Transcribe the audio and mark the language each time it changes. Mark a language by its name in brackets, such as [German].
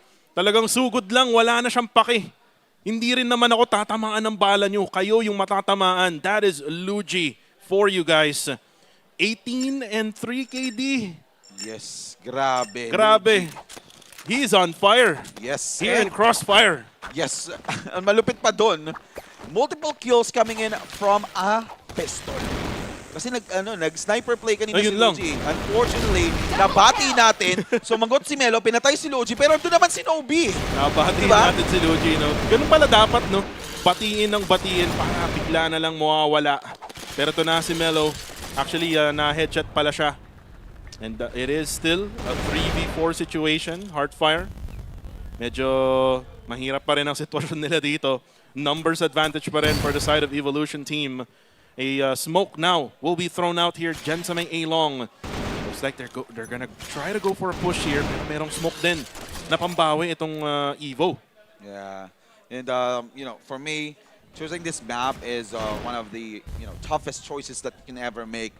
[Filipino] Talagang sugod lang, wala na siyang paki. Hindi rin naman ako tatamaan ng bala nyo. Kayo yung matatamaan. [English] That is Luigi for you guys. 18 and 3 KD. Yes, grabe. Grabe. He's on fire. Yes. Here in CrossFire. Yes. [Filipino] Ang malupit pa [English] multiple kills coming in from a pistol. [Filipino] Kasi nag-sniper play kanina si Luigi. Unfortunately, nabati natin. Sumagot si Melo, pinatay si Luigi, pero doon naman si Nobi. Nabati natin si Luigi, no? Ganun pala dapat, no? Batiin ng batiin para bigla na lang mawawala. Pero ito na si Melo. Actually, na-headshot pala siya. [English] And it is still a 3v4 situation, Hardfire. [Filipino] Medyo mahirap pa rin ang sitwasyon nila dito. [English] Numbers advantage pa rin for the side of Evolution team. A smoke now will be thrown out here. [Filipino] Dyan sa may A-long. [English] Looks like they're gonna try to go for a push here. [Filipino] Pero merong smoke din na pambawi itong Evo. [English] Yeah. And, for me, choosing this map is one of the toughest choices that you can ever make.